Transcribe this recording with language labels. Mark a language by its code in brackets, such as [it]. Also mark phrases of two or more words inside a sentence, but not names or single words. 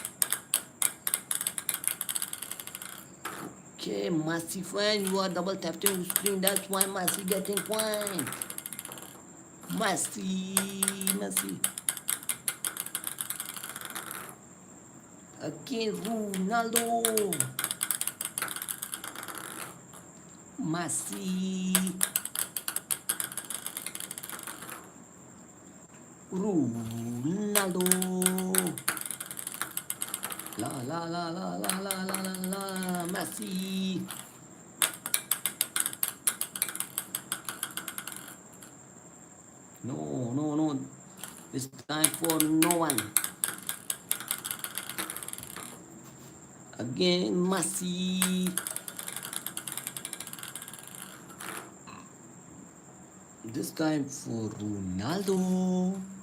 [en] Okay, Messi fan, you are double tapping to screen. That's why Messi getting point. Messi. Again, Ronaldo. Messi. Ronaldo. La. Messi. No, no, no. It's time for no one. Again, Messi. This time for Ronaldo.